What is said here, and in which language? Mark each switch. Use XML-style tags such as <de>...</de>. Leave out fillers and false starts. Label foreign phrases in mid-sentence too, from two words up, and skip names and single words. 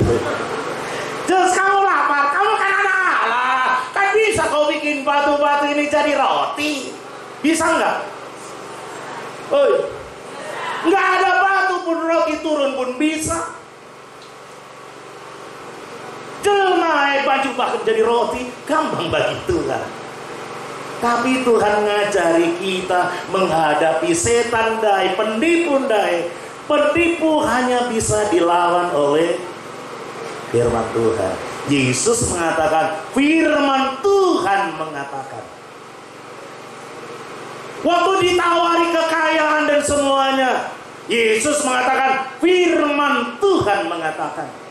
<id>Cus, kamu lapar, kamu kan anak Allah, kan bisa kau bikin batu-batu ini jadi roti, bisa nggak? Nggak ada batu pun roti turun pun bisa. Jelma baju bahkan jadi roti, gampang bagi Tuhan. Tapi Tuhan ngajari kita menghadapi setan dai, penipu dai. Penipu hanya bisa dilawan oleh firman Tuhan. Yesus mengatakan, firman Tuhan mengatakan. Waktu ditawari kekayaan dan semuanya, Yesus mengatakan, firman Tuhan mengatakan.</id>